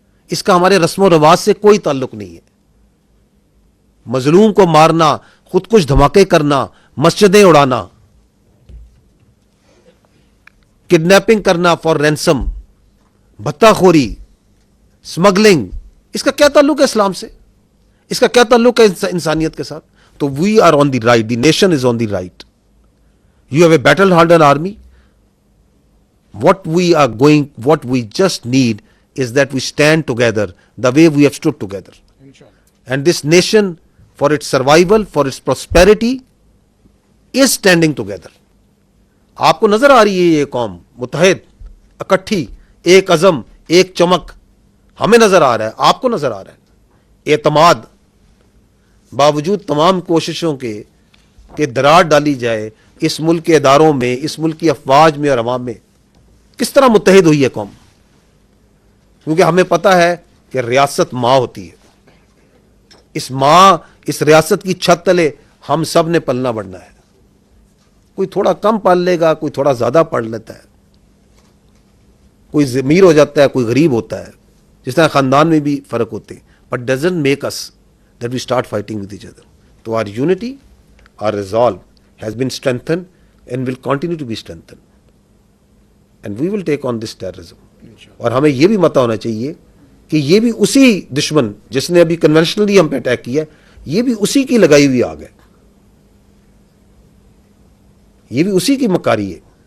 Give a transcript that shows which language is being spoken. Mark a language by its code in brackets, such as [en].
[ur] اس کا ہمارے رسم و رواج سے کوئی تعلق نہیں ہے. مظلوم کو مارنا, خود کش دھماکے کرنا, مسجدیں اڑانا, [en] kidnapping کرنا for ransom, [ur] بھتہ خوری, سمگلنگ, اس کا کیا تعلق ہے اسلام سے؟ اس کا کیا تعلق ہے انسانیت کے ساتھ؟ تو [en] we are on the right, [ur] the nation is on the right. [en] You have a battle-hardened army. What we just need is that we stand together the way we have stood together. And this nation, for its survival, for its prosperity, is standing together. [ur] آپ کو نظر آ رہی ہے یہ قوم متحد, اکٹھی, ایک عزم, ایک چمک. ہمیں نظر آ رہا ہے, آپ کو نظر آ رہا ہے. اعتماد باوجود تمام کوششوں کے کہ دراڑ ڈالی جائے اس ملک کے اداروں میں, اس ملک کی افواج میں اور عوام میں, کس طرح متحد ہوئی ہے قوم؟ کیونکہ ہمیں پتہ ہے کہ ریاست ماں ہوتی ہے. اس ماں, اس ریاست کی چھت تلے ہم سب نے پلنا بڑھنا ہے. کوئی تھوڑا کم پال لے گا, کوئی تھوڑا زیادہ پڑھ لیتا ہے, کوئی امیر ہو جاتا ہے, کوئی غریب ہوتا ہے, جس طرح خاندان میں بھی فرق ہوتے ہیں. [en] But doesn't make us that we start fighting with each other. [ur] تو [en] Our unity, our resolve has been strengthened and will continue to be strengthened. And we will take on this terrorism. [ur] اور ہمیں یہ بھی متہ ہونا چاہیے کہ یہ بھی اسی دشمن جس نے ابھی کنونشنلی ہم پہ اٹیک کیا ہے, یہ بھی اسی کی لگائی ہوئی آگ ہے, یہ بھی اسی کی مکاری ہے.